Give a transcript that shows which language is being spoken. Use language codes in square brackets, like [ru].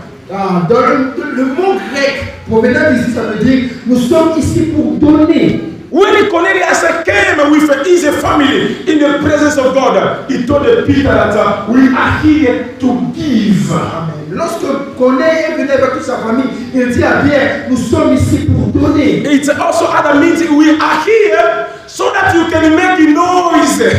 [fr] Dans le mot grec provenant d'ici, ça veut dire nous sommes ici pour donner. [en] When Cornelius came with his family in the presence of God, he told Peter that we are here to give. [fr] Lorsque Corneille est venu avec toute sa famille, il dit à Pierre, nous sommes ici pour donner. [en] It also other means we are here so that you can make noise.